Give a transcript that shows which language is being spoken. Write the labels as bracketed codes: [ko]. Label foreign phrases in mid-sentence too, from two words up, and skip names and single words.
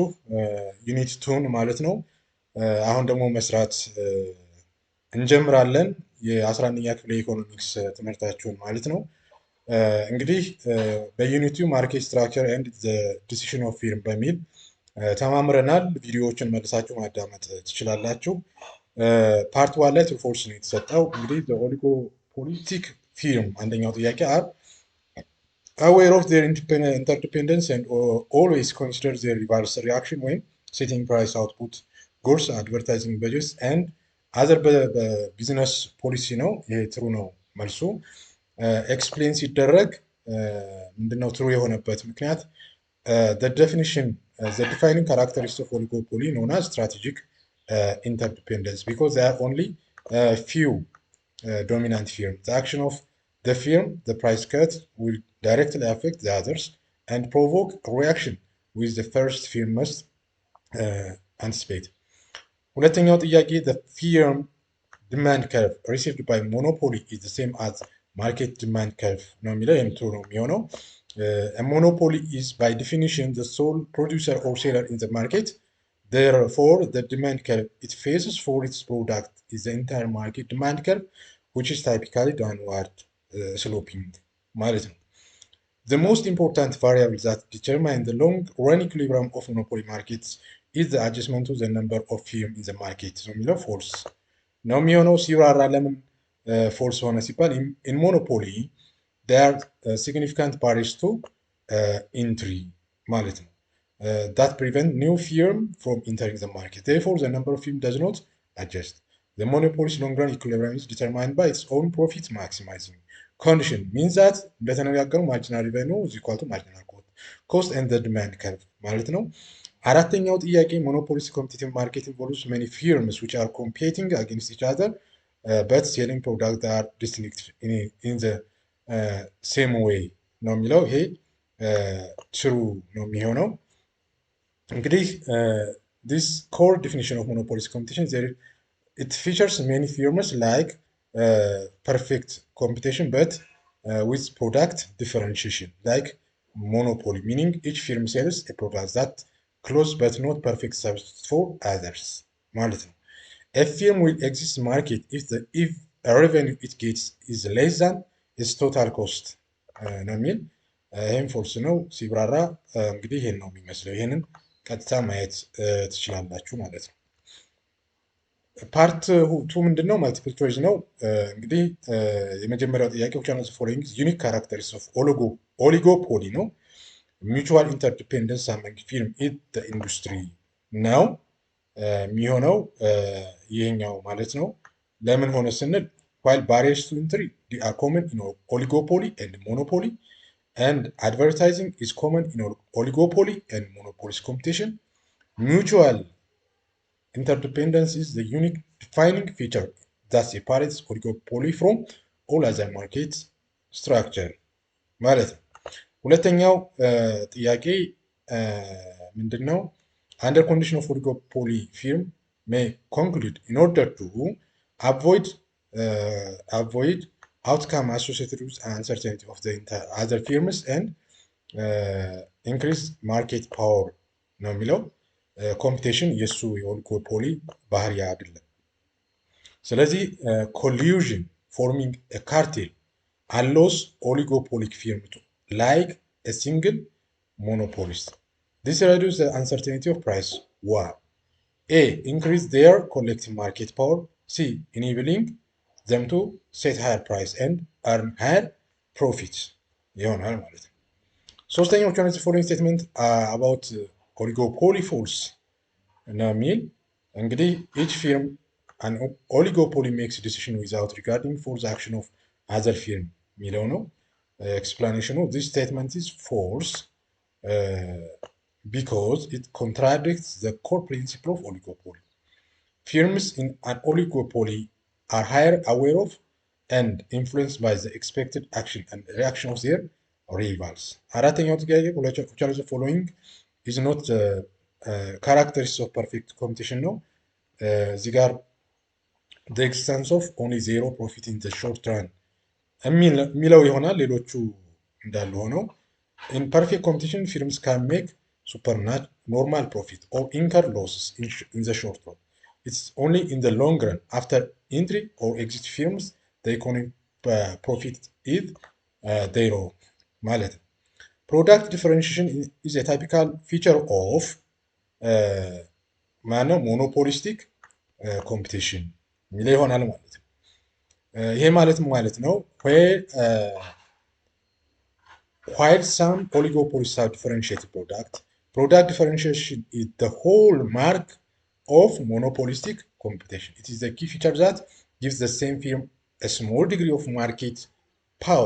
[en] unit two [am] ማለት ነው። አሁን ደግሞ መስራት እንጀምራለን የ11ኛ ክፍል የኢኮኖሚክስ ትምህርታችሁን ማለት ነው። እንግዲህ በዩኒቲው [en] market structure and decision of firm [am] በሚል ተማምረናል። ቪዲዮዎችን መልሳችሁ ማዳመጥ ትችላላችሁ። [en] part one [am] ላይ [en] true false [am] ነው የተሰጠው። እንግዲህ [en] oligopolistic firm [am] አንደኛው ጥያቄ [en] aware of their interdependence and always consider their reverse reaction when setting price output goals, advertising budgets and other business policy [am] ነው። ይሄ ትሩ ነው መልሱ። ኤክስፕሌን ሲደረግ ምንድነው ትሩ የሆነበት ምክንያት [en] the definition the defining characteristic of oligopoly known as strategic interdependence because there are only few dominant firms. The action of the firm, the price cut, will directly affect the others and provoke a reaction which the first firm must anticipate. [am] ሁለተኛው ጥያቄ [en] the firm demand curve received by monopoly is the same as market demand curve [am] ነው የሚለው ይህም ትሩ ነው የሚሆነው። [en] A monopoly is by definition the sole producer or seller in the market. Therefore, the demand curve it faces for its product is the entire market demand curve, which is typically downward sloping [am] ማለት ነው። [en] The most important variable that determine the long-run equilibrium of monopoly markets is the adjustment to the number of firms in the market [am] ነው የሚለው ፎልስ ነው የሚሆነው። ሲብራራ ለምን ፎልስ ሆነ ሲባል [en] in monopoly there are significant barriers to entry [am] ማለት ነው [en] that prevent new firm from entering the market. Therefore, the number of firms does not adjust. The monopoly's long-run equilibrium is determined by its own profit maximizing condition means that እንደተነጋገሩ marginal revenue is equal to marginal cost and the demand curve [am] ማለት ነው። አራተኛው ጥያቄ [en] monopoly's competitive market involves many firms which are competing against each other but selling products that are distinct in the same way [am] ነው የሚለው ይሄ ትሩ ነው የሚሆነው። እንግዲህ [en] this core definition of monopoly's competition there it features many firms like perfect competition but with product differentiation like monopoly meaning each firm sells a product that close but not perfect substitute for others [am] ማለት ነው። [en] A firm will exist market if a revenue it gets is less than its total cost [am] ነው የሚል ይህም ፎልስ ነው። ሲብራራ እንግዲህ ይሄን ነው የሚመስለው። ይሄንን ቀጥታ ማየት ትችላላችሁ ማለት ነው። ፓርት ቱ ምንድነው? ማልቲፕል ቾይስ ነው። እንግዲህ የመጀመሪያው ጥያቄ [en] which one of the following unique characteristics of [am] ኦሊጎፖሊ ነው። mutual [en] interdependence among firms in the industry [am] ነው የሚሆነው ይሄኛው ማለት ነው። ለምን ሆነ ስንል [en] while barriers to entry are common in oligopoly and monopoly and advertising is common in oligopoly and monopoly competition, mutual interdependence is the unique defining feature that separates oligopoly from all other market structure [am] ማለት ነው። ሁለተኛው ጥያቄ ምንድነው? [en] Under condition of oligopoly firm may conclude in order to avoid outcome associated with uncertainty of the other firms and increase market power [am] ነው የሚለው ኮምፒቴሽን የሱ የኦሊጎፖሊ ባህሪ አይደለም። ስለዚህ ኮሊዥን ፎርሚንግ ካርቴል [en] allows oligopolic firm to like a single monopolist. This reduces the uncertainty of price. Why? A. Increase their collective market power. C. Enabling them to set higher price and earn higher profits. [am] ይሆናል ማለት ነው። ሶስተኛው [en] following statement about oligopoly false [am] ነው የሚል እንግዲህ [en] each firm an oligopoly makes decision without regarding for the action of other firm [am] የሚለው ነው [en] explanation. This statement is false because it contradicts the core principle of oligopoly. Firms in an oligopoly are higher aware of and influenced by the expected action and reaction of their rivals. [am] አራተኛው ጥያቄ [en] which are the following is not characteristics of perfect competition [am] ነው። እዚህ ጋር [en] the existence of only zero profit in the short run [am] የሚለው ይሆናል። ሌሎቹ እንዳሉ ሆነው [en] In perfect competition, firms can make normal profit or incur losses in the short run. It's only in the long run, after entry or exit firms, the economic profit is zero [am] ማለት ነው። [en] Product differentiation is a typical feature of [am] ማነው [en] monopolistic competition [am] የሚለው ይሆናል ማለት ነው። ይሄ ማለት ነው [en] while some oligopolies have differentiated product differentiation is the hallmark of monopolistic competition. It is the key feature that gives the same firm a small degree of market power.